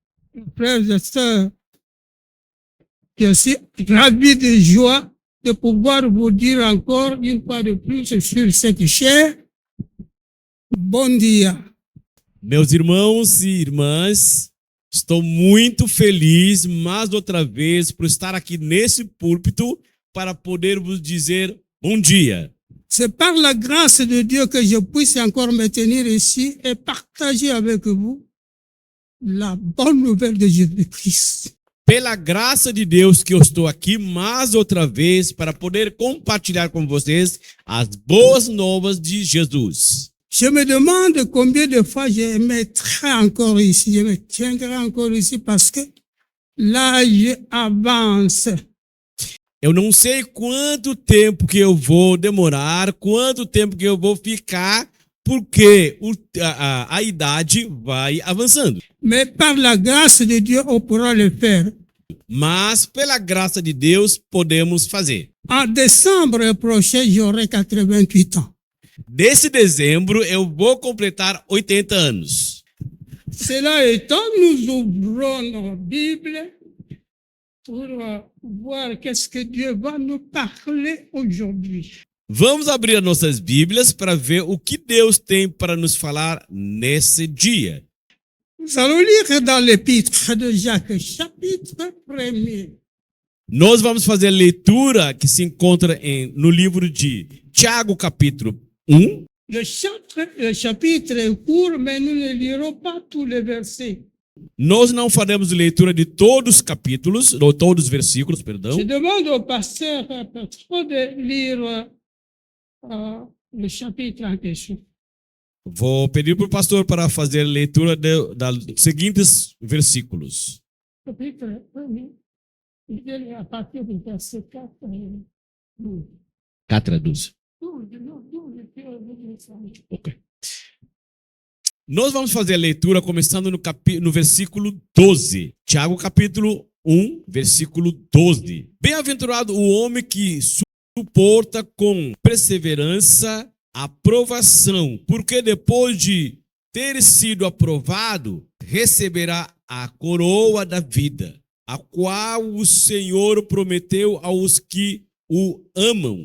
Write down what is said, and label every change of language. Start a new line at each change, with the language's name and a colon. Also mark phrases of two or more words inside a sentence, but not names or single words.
French: Frères et sœurs, je suis ravi de joie de pouvoir vous dire encore une fois de plus sur cette chaire.
Portuguese: Bom dia. Meus irmãos e irmãs, estou muito feliz mais outra vez por estar aqui nesse púlpito para poder vos dizer bom dia.
French: C'est par la grâce de Dieu que je puisse encore me tenir ici et partager avec vous la bonne nouvelle de Jésus-Christ.
Portuguese: Pela graça de Deus que eu estou aqui mais outra vez para poder compartilhar com vocês as boas novas de Jesus.
French: Je me demande combien de fois je mettrai encore ici, je me tiendrai encore ici parce que l'âge avance.
Portuguese: Eu não sei quanto tempo que eu vou demorar, quanto tempo que eu vou ficar, porque a idade vai avançando.
French: Mais par la grâce de Dieu, on pourra le faire.
Portuguese: Mas, pela graça de Deus, podemos fazer.
French: En décembre prochain, j'aurai 88 ans.
Portuguese: Desse dezembro, eu vou completar 80 anos.
French: Cela étant, nous ouvrons nos Bibles pour voir qu'est-ce que Dieu va nous parler aujourd'hui.
Portuguese: Vamos abrir as nossas Bíblias para ver o que Deus tem para nos falar nesse dia.
French: Nous allons lire dans l'épître de Jacques, chapitre 1er.
Portuguese: Nós vamos fazer a leitura que se encontra no livro de Tiago, capítulo 1.
French: Le chapitre est court, mais nous ne lirons pas tous les versets.
Portuguese: Nós não faremos leitura de todos os capítulos, ou todos os versículos, perdão.
French: Je demande au pasteur de lire le chapitre en question.
Portuguese: Vou pedir para o pastor para fazer a leitura dos seguintes versículos.
French: Chapitre 1er, je lis à partir du verset 4 et 12.
Portuguese: 4 a 12.
French: 12, non, 12, puis on lit ça. Ok.
Portuguese: Nós vamos fazer a leitura começando no versículo 12. Tiago, capítulo 1, versículo 12. Bem-aventurado o homem que suporta com perseverança a provação, porque depois de ter sido aprovado, receberá a coroa da vida, a qual o Senhor prometeu aos que o amam.